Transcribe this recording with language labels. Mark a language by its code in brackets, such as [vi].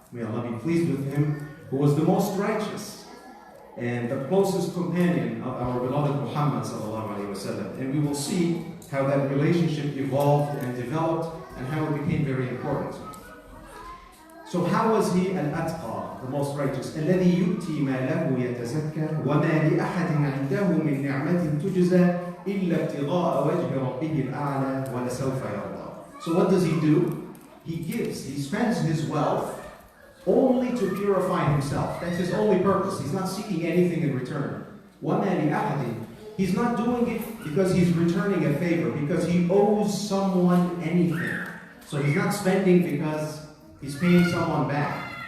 [en] May Allah be pleased with him, who was the most righteous and the closest companion of our beloved Muhammad sallallahu alaihi wasallam. And we will see how that relationship evolved and developed and how it became very important. So how was he al-atqa, the most righteous? [ar] الذي يؤتي ماله يتزكى وما لأحد عنده من نعمة تجزى إلا ابتغاء وجه ربه الأعلى ولسوف يرضى. [en] So what does he do? He gives, he spends his wealth only to purify himself. That's his only purpose. He's not seeking anything in return. [ar] وَمَا لِأَحَدٍ. [en] He's not doing it because he's returning a favor, because he owes someone anything. So he's not spending because he's paying someone back.